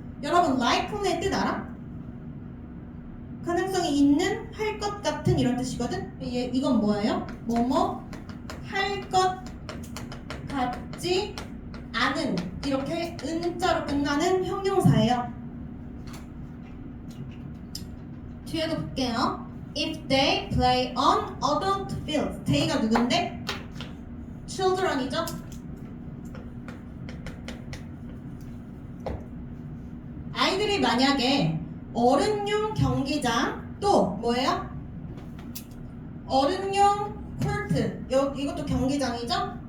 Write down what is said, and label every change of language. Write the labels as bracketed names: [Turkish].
[Korean] 여러분 likely의 뜻 알아? 가능성이 있는, 할 것 같은 이런 뜻이거든. 이건 뭐예요? 뭐뭐 할 것 같지 않은 이렇게 은자로 끝나는 형용사예요. 뒤에도 볼게요. [English] If they play on adult fields. [Korean] they가 누군데? children이죠. 아이들이 만약에 어른용 경기장 또 뭐예요? 어른용 코트 이것도 경기장이죠?